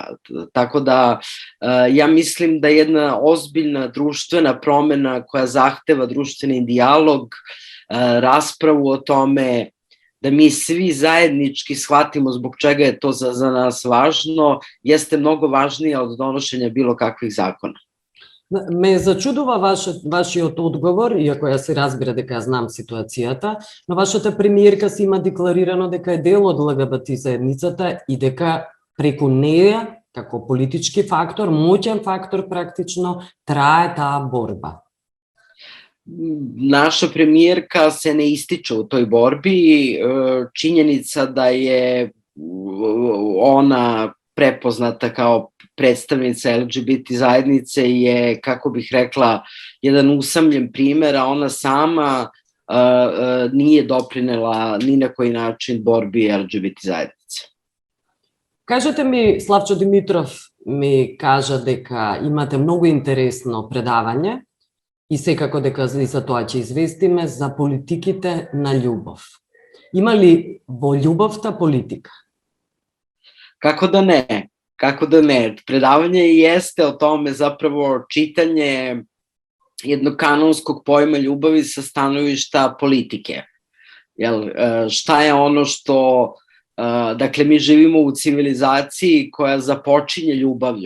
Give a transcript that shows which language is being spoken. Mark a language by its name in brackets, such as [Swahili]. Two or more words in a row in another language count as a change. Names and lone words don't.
[Serbian] Tako da ja mislim da jedna ozbiljna društvena promena koja zahteva društveni dijalog, raspravu o tome, da mi svi zajednički shvatimo zbog čega je to za nas važno, jeste mnogo važnije od donošenja bilo kakvih zakona. [Macedonian] Ме зачудува вашиот одговор, иако ја се разбира дека ја знам ситуацијата, но вашата премиерка си има декларирано дека е дел од ЛГБТ заедницата и дека преку неја, како политички фактор, моќен фактор практично, трае таа борба. [Serbian] Naša premijerka se ne ističe u toj borbi. Činjenica da je ona prepoznata kao predstavnica LGBT zajednice je, kako bih rekla, jedan usamljen primer, a ona sama nije doprinela ni na koji način borbi LGBT zajednice. [Macedonian] Кажете ми, Славчо Димитров ми кажа дека имате многу интересно предавање и секако дека и за тоа ќе известиме за политиките на љубов. Има ли во љубовта политика? [Serbian] Kako da ne? Kako da ne? Predavanje jeste o tome zapravo čitanje jednog kanonskog pojma ljubavi sa stanovišta politike. Šta je ono što... Dakle, mi živimo u civilizaciji koja započinje ljubavlju.